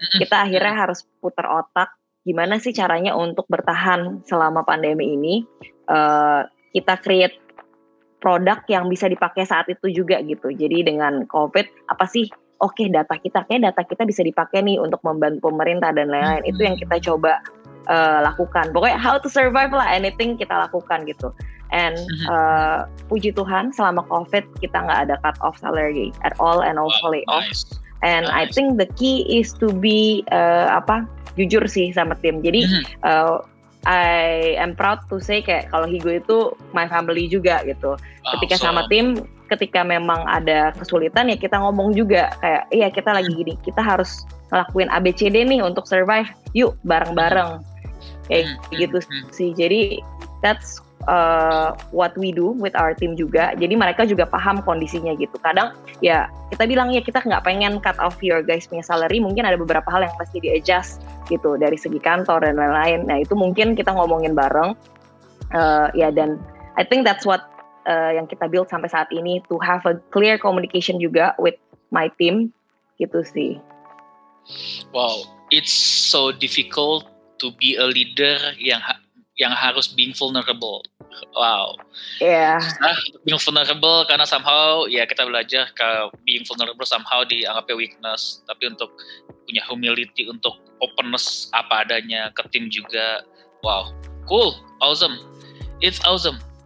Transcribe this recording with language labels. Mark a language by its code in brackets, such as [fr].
[id] Kita akhirnya harus putar otak, gimana sih caranya untuk bertahan selama pandemi ini. Kita create produk yang bisa dipakai saat itu juga gitu. Jadi dengan COVID, apa sih? Oke, data kita bisa dipakai nih untuk membantu pemerintah dan lain-lain. Itu yang kita coba lakukan. Pokoknya [en] how to survive [id] lah, anything kita lakukan gitu. [en] And [id] puji Tuhan selama COVID kita nggak ada [en] cut off salary at all and also lay off. And I think the key is to be [id] jujur sih sama tim. Jadi [en] I am proud to say [id] kayak kalau Higo itu [en] my family [id] juga gitu. Ketika sama tim, ketika memang ada kesulitan ya kita ngomong juga kayak iya kita lagi gini, kita harus ngelakuin ABCD nih untuk survive. Yuk bareng-bareng kayak gitu sih. [en] Jadi that's what we do with our team juga. [id] Jadi mereka juga paham kondisinya gitu. Kadang ya kita bilang ya kita nggak pengen [en] cut off your guys [id] punya salary, mungkin ada beberapa hal yang pasti di adjust gitu dari segi kantor dan lain-lain. Nah itu mungkin kita ngomongin bareng dan [en] I think that's what [id] yang kita build sampai saat ini, [en] to have a clear communication [id] juga [en] with my team [id] gitu sih. [en] Wow, it's so difficult to be a leader [id] yang harus [en] being vulnerable. Wow. Being vulnerable [id] karena somehow ya kita belajar ke [en] being vulnerable somehow [id] dianggapnya weakness, tapi untuk punya humility, untuk openness apa adanya ke tim juga. [en] Wow, cool, awesome, it's awesome.